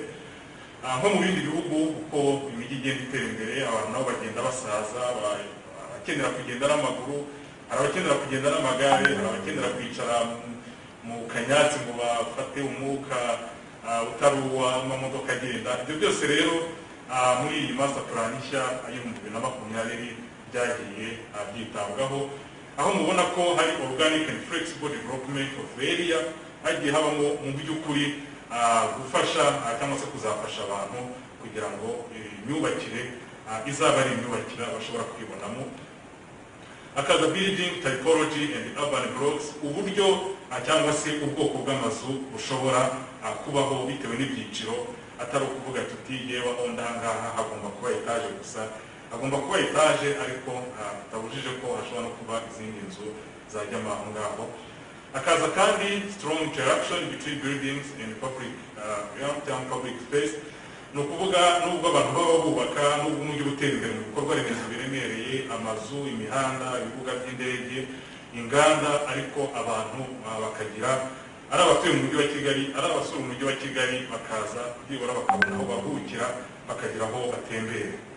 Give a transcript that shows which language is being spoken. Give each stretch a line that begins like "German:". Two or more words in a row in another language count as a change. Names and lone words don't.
Kinyarwanda: Nko mu bindi bihugu uko imijyi igenda itera imbere, abantu nabo bagenda basaza, abakenera kugenda n'amaguru, hari abakenera kugenda n'amagare, hari abakenera kwicara mu kanyatsi ngo bafate umwuka utari uw'amamodoka agenda. Ibyo byose rero muri iyi
English: master plan
Kinyarwanda: nshya y'ibihumbi 2020 byagiye byitabwaho, aho mubona ko hari
English: organic and flexible development of area,
Kinyarwanda: hagiye habamo mu by'ukuri gufasha cyangwa se kuzafasha abantu kugira ngo imyubakire izaba ari imyubakire bashobora kwibonamo.
English: Akaza building typology and urban blocks,
Kinyarwanda: uburyo cyangwa se ubwoko bw'amazu bushobora kubaho bitewe n'ibyiciro, atari ukuvuga tuti yewe aho ndahangaha hagomba kuba etaje gusa, hagomba kuba etaje ariko tutabujije ko hashobora no kuba izindi nzu zajyamo aho ngaho. Akaza kandi
English: strong interaction between buildings and public public space,
Kinyarwanda: ni ukuvuga n'ubwo abantu baba bubaka, n'ubwo umujyi utera imbere mu bikorwa remezo biremereye, amazu, imihanda, ibibuga by'indege, inganda, ariko abantu bakagira, ari abatuye mu mujyi wa Kigali, ari abasura umujyi wa Kigali, bakaza byibura bakabona aho baruhukira, bakagira aho batembera.